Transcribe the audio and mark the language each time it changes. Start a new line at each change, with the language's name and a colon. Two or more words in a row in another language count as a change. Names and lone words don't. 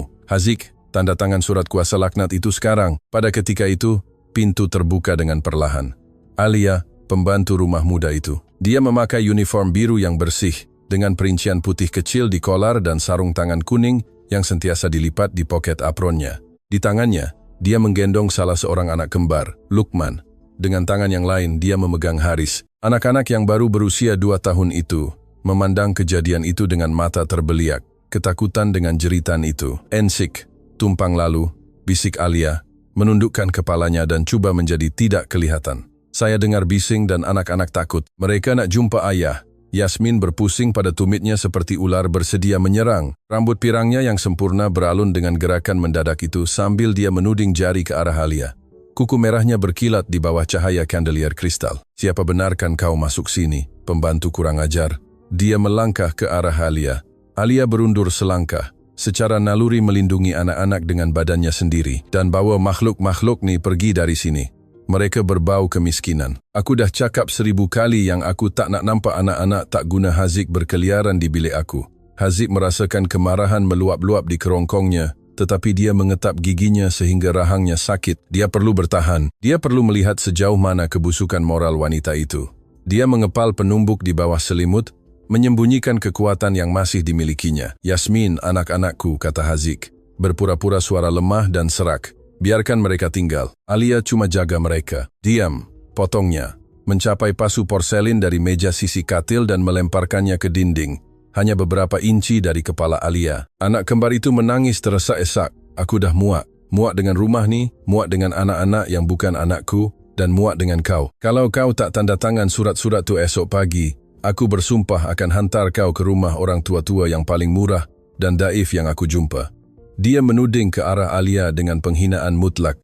Malay: Haziq, tanda tangan surat kuasa laknat itu sekarang. Pada ketika itu, pintu terbuka dengan perlahan. Alia, pembantu rumah muda itu. Dia memakai uniform biru yang bersih, dengan perincian putih kecil di kolar dan sarung tangan kuning yang sentiasa dilipat di poket apronnya. Di tangannya, dia menggendong salah seorang anak kembar, Lukman. Dengan tangan yang lain, dia memegang Haris. Anak-anak yang baru berusia 2 tahun itu memandang kejadian itu dengan mata terbeliak, ketakutan dengan jeritan itu. Ensik, tumpang lalu, bisik Alia, menundukkan kepalanya dan coba menjadi tidak kelihatan. Saya dengar bising dan anak-anak takut. Mereka nak jumpa ayah. Yasmin berpusing pada tumitnya seperti ular bersedia menyerang. Rambut pirangnya yang sempurna beralun dengan gerakan mendadak itu sambil dia menuding jari ke arah Alia. Kuku merahnya berkilat di bawah cahaya kandelier kristal. Siapa benarkan kau masuk sini, pembantu kurang ajar? Dia melangkah ke arah Alia. Alia berundur selangkah, secara naluri melindungi anak-anak dengan badannya sendiri, dan bawa makhluk-makhluk nih pergi dari sini. Mereka berbau kemiskinan. Aku dah cakap 1000 kali yang aku tak nak nampak anak-anak tak guna Haziq berkeliaran di bilik aku. Haziq merasakan kemarahan meluap-luap di kerongkongnya, tetapi dia mengetap giginya sehingga rahangnya sakit. Dia perlu bertahan. Dia perlu melihat sejauh mana kebusukan moral wanita itu. Dia mengepal penumbuk di bawah selimut, menyembunyikan kekuatan yang masih dimilikinya. Yasmin, anak-anakku, kata Haziq, berpura-pura suara lemah dan serak. Biarkan mereka tinggal. Alia cuma jaga mereka. Diam, potongnya. Mencapai pasu porselin dari meja sisi katil dan melemparkannya ke dinding. Hanya beberapa inci dari kepala Alia. Anak kembar itu menangis teresak-esak. Aku dah muak. Muak dengan rumah ni, muak dengan anak-anak yang bukan anakku, dan muak dengan kau. Kalau kau tak tanda tangan surat-surat tu esok pagi, aku bersumpah akan hantar kau ke rumah orang tua-tua yang paling murah dan daif yang aku jumpa. Dia menuding ke arah Alia dengan penghinaan mutlak.